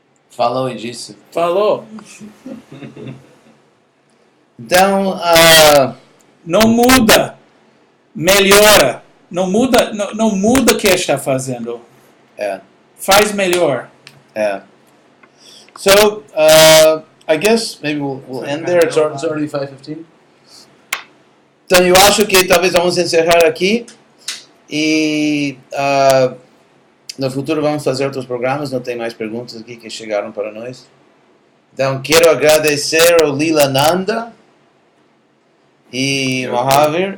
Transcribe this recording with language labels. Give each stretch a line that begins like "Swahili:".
Portuguese: Falou e disse. Falou. Então, Não muda, melhora. Não muda o que está fazendo. Faz melhor.
English: So, I guess maybe we'll end there. It's already 5:15.
Portuguese: Então, eu acho que talvez vamos encerrar aqui. E no futuro vamos fazer outros programas. Não tem mais perguntas aqui que chegaram para nós. Então, quero agradecer ao Lilananda e Mahavir.